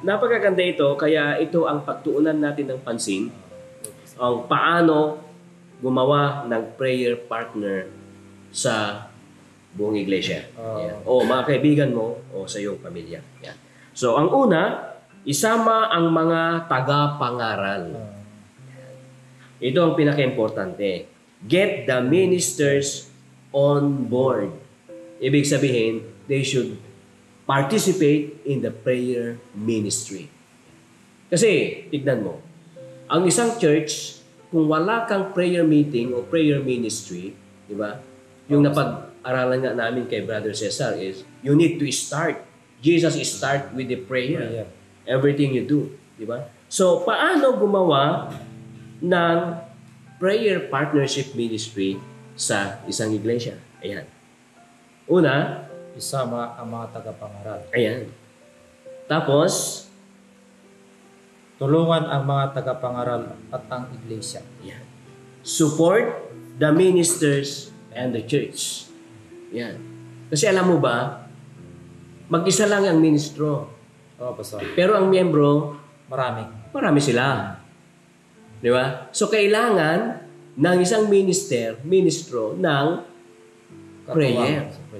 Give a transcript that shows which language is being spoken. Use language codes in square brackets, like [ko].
[tl] Napakaganda ito, kaya ito ang pagtuunan natin ng pansin ang paano gumawa ng prayer partner sa buong iglesia. O mga kaibigan mo o sa iyong pamilya. Yan. So, ang una, isama ang mga taga-pangaral. Ito ang pinaka-importante. [en] Get the ministers on board. [tl] Ibig sabihin, [en] they should participate in the prayer ministry. [tl] Kasi, tignan mo, ang isang church, kung wala kang prayer meeting o prayer ministry, di ba? Yung napag-aralan nga namin kay Brother Cesar is, [en] you need to start. Jesus start with the prayer. Everything you do. [tl] Di ba? So, paano gumawa ng prayer partnership ministry sa isang iglesia? Ayan. Una, isama ang mga tagapangaral. Ayan. Tapos, tulungan ang mga tagapangaral at ang iglesia. Yan. [en] Support the ministers and the church. [tl] Yan. Kasi alam mo ba, mag-isa lang ang ministro. Pastor. Pero ang miyembro, marami sila. Di ba? So, kailangan ng isang ministro ng prayer.